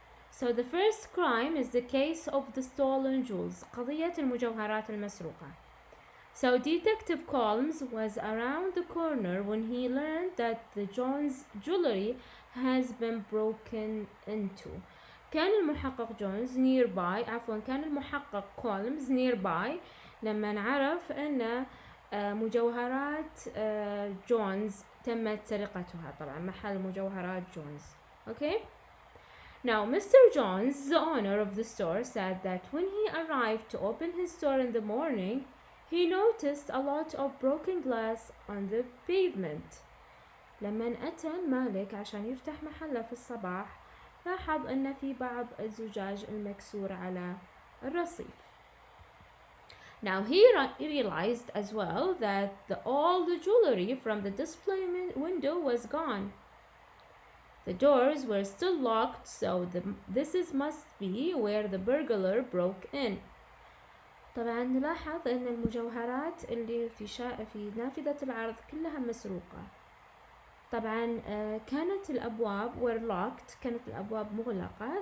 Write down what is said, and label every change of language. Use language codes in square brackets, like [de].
[en] So the first crime is the case of the stolen jewels, [ar] قضية المجوهرات المسروقة. [en] So Detective Colmes was around the corner when he learned that the Jones jewelry has been broken into. [ar] كان المحقق جونز كان المحقق كولمز nearby لما عرف أن مجوهرات جونز تمت سرقتها. طبعا محل مجوهرات جونز. [en] Okay? Now Mr. Jones, the owner of the store, said that when he arrived to open his store in the morning, he noticed a lot of broken glass on the pavement. [ar] لما أتى المالك عشان يفتح محله في الصباح لاحظ أن في بعض الزجاج المكسور على الرصيف. [en] Now he realized as well that all the jewelry from the display window was gone. The doors were still locked, so this must be where the burglar broke in. [ar] طبعا نلاحظ أن المجوهرات اللي في نافذة العرض كلها مسروقة. طبعا كانت الأبواب [en] were locked، [ar] كانت الأبواب مغلقة.